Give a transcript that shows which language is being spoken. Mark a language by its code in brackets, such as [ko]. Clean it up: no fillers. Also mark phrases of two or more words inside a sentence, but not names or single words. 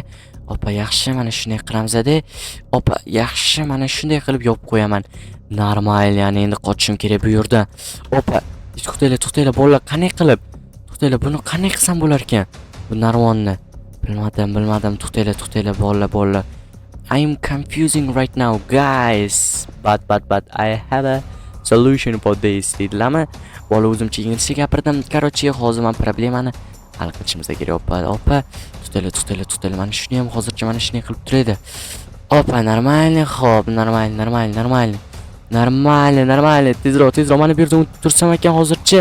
[uz] Opa, yaxshi, mana shunday qilamiz-da. Opa, yaxshi, mana shunday qilib yopib qo'yaman. Normal, ya'ni endi qochishim kerak bu yerdan. Opa, to'xtanglar, bolalar, qanday qilib? To'xtanglar, buni qanday qilsam bo'lar ekan? Bu narvonni. Bilmadim. To'xtanglar, bolalar. [en] I'm confusing right now, guys. But I have a solution for this. [uz] Deydilarmi? Bola o'zimcha inglizcha gapirdim. Короче, hozir men problemani hal qilishimiz kerak. Opa. To'xtanglar. Mana shuni ham hozircha mana shunday qilib turadi. Opa, normalni, xo'p, normal. Normalni. Tezroq. Mana bu yerda tursam ekan hozircha.